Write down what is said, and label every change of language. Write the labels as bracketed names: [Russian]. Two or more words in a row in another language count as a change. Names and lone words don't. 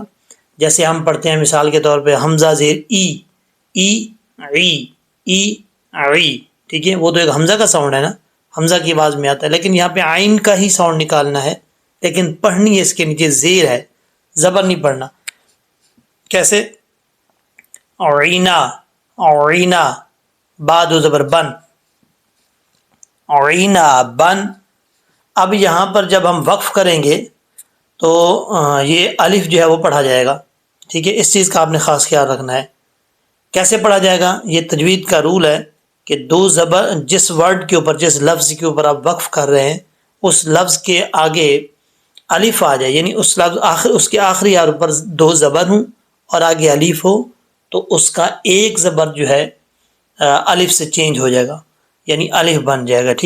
[Urdu] جیسے ہم پڑھتے ہیں مثال کے طور پہ حمزہ زیر ای، ای، عی، ای، عی. ٹھیک ہے، وہ تو ایک حمزہ کا ساؤنڈ ہے نا، حمزہ کی آواز میں آتا ہے، لیکن یہاں پہ عین کا ہی ساؤنڈ نکالنا ہے، لیکن پڑھنی ہے اس کے نیچے زیر ہے، زبر نہیں پڑھنا. کیسے؟ عینا، عینا، بعد و زبر بن، عینا بن. اب یہاں پر جب ہم وقف کریں گے تو یہ الف جو ہے وہ پڑھا جائے گا. ٹھیک ہے، اس چیز کا آپ نے خاص خیال رکھنا ہے. کیسے پڑھا جائے گا؟ یہ تجوید کا رول ہے کہ دو زبر جس ورڈ کے اوپر، جس لفظ کے اوپر آپ وقف کر رہے ہیں اس لفظ کے آگے الف آ جائے، یعنی اس لفظ اس کے آخری حرف پر دو زبر ہوں اور آگے الف ہو، تو اس کا ایک زبر جو ہے الف سے چینج ہو جائے گا، یعنی الف بن جائے گا.